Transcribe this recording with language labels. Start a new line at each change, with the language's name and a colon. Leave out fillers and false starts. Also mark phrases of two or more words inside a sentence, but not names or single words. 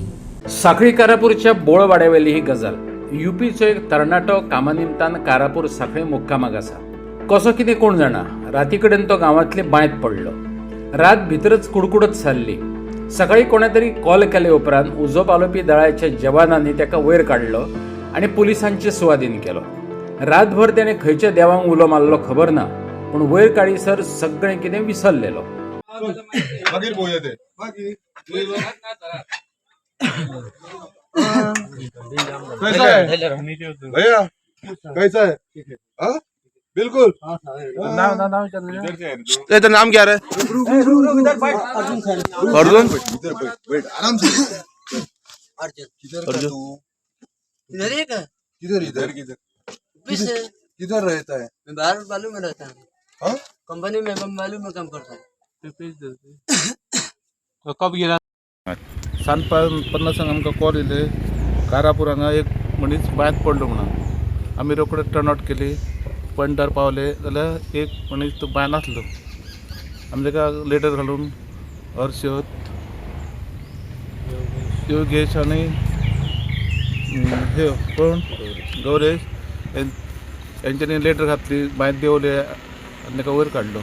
Konkani: साखळी कारापूरच्या बोळवाड्यावेली ही गजाल युपीचो एक तरणाटो कामा निमतान कारापूर साखळी मुक्कामाक आसा कसो कितें कोण जाणा राती कडेन तो गांवांतले बांयत पडलो रात भितरच कुडकुडत सारली सकाळी कोणे तरी कॉल केले उपरांत उजो पालोवपी दळाच्या जवानांनी ताका वयर काडलो आनी पुलिसांचे सुवाधीन केलो रातभर त्याने खंयच्या देवांक उलो मारलो खबर ना पूण वयर काडीसर सगळें कितें विसरलेलो मागीर पळोवया ते
Hindi: भैया कैसा है हाँ बिल्कुल तेरा नाम क्या है अर्जुन आराम से अर्जुन इधर ही का किधर इधर किधर किधर रहता है मैं बाहर बालू में रहता हूँ हाँ कंपनी में बालू में काम करता हूँ
Konkani: कब गेला 7:50 आमकां कॉल येयले कारापूर हांगा एक मनीस बांयत पडलो म्हणून आमी रोखडे
English: turn out
Konkani: केली पॉयंटार पावले जाल्यार एक मनीस तो बांय नासलो आमी ताका लेटर घालून हर्षद योगेश आनी हे कोण गौरेश यांच्यानी लेटर घातली बांयत देवले आनी ताका वयर काडलो